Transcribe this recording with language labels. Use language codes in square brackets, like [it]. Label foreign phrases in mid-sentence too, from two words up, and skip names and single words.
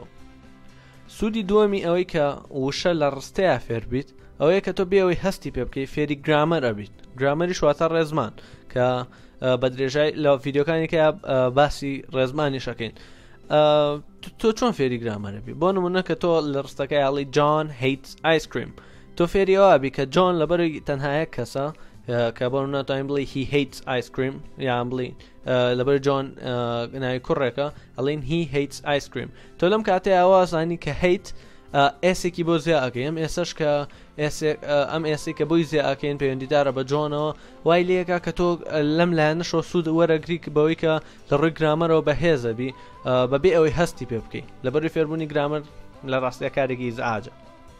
[ckb] سوودی دووەمی ئەوەی کە وشە لە ڕستەیە فێر بیت ئەوەیە کە تۆ بێەوەی هەستی پێ بکەی فێری گرامەر ئەبیت. گرامەریش واتە ڕێزمان کە بە درێژای لە ڤیدیۆکانێکە باسی ڕێزمانی شەکەین. تۆ چۆن فێری گرامەرە بی؟ بۆ نمونە کە تۆ لە ڕستەکەی هەڵی [en] John hates ice cream [ckb] تۆ فێریەوە بی کە جۆن لەبەر تەنها یەک کەسە کە بۆ ناتوانین بڵێ [en] he hates ice cream [ckb] یان بڵێ لەبەر جۆن ناوی کوڕێکە ئەڵێن [en] he hates ice cream. [ckb] تۆ لەم کاتەیە ئەوازانی کە هەیت ئێسێکی بۆ زیێ ئەەکەی ئەم ئێسەش کە ئەم ئێسی کە بۆی زیێ ئەەکەین پەیوەندیدارە بە جۆنەوە وای لەیەکە کە تۆ لەم لایەنەشەوە سوود وەرەگریک بەوەی کە لە ڕووی گرامەرەوە بەهێزەبی بەبێ ئەوەی هەستی پێ بکەی لەبەروی فێربوونی گرامەر لە ڕاستیە کارێکی ئیزعاجە.